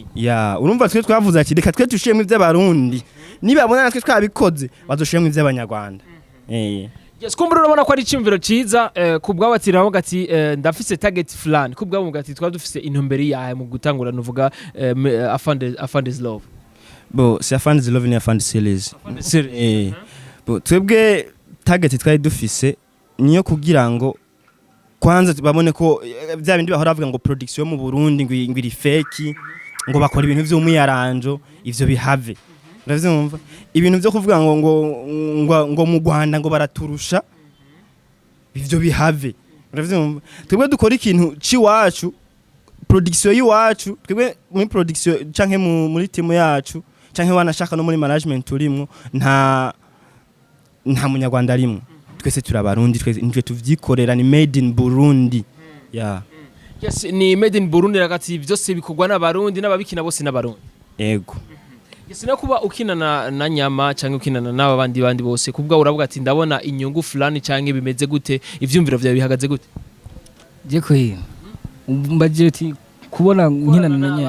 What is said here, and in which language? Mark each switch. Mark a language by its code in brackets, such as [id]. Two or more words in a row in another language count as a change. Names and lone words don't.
[rn] urumva twe twavuze ati reka twe dushiyemo ivy'abarundi nibabona natwe twabikoze bazoshiyemo ivy'abanyarwanda Yeskumbure urabona ko ari cyumviro ciza kubwabatira aho gati ndafise [en] target plan [rn] kubwa gati twa dufise intumberi yahe mu gutangura nuvuga Afande's love si Afande's love ni Afande series twebwe target twari dufise niyo kugira ngo kwanza babone ko bya bindi bahora bavuga ngo production mu Burundi ngo iri fake ngo bakora ibintu vy'umuyaranjo ivyo bihave uravyumva ibintu byo kuvuga ngo mu Rwanda ngo baraturusha ivyo bihave uravyumva twebwe dukora ikintu ciwacu production yiwacu twebwe muri production canke muri team yacu canke wanashaka no muri management turimwo nta munyarwanda arimwo twese turabarundi twese nje tuvyikorera ni [en] made in Burundi [rn] yes ni [en] made in Burundi [rn] ragati byose bikogwa n'abarundi n'ababikina bose n'abarundi yego yes na kuba ukinana na nyama canke ukinana n'aba bandi bose kubwa uravuga ati ndabona inyungu fulani canke bimeze gute ivyumviro vyawe bihagaze gute je ko mbaje ati kubona nkinana na nyama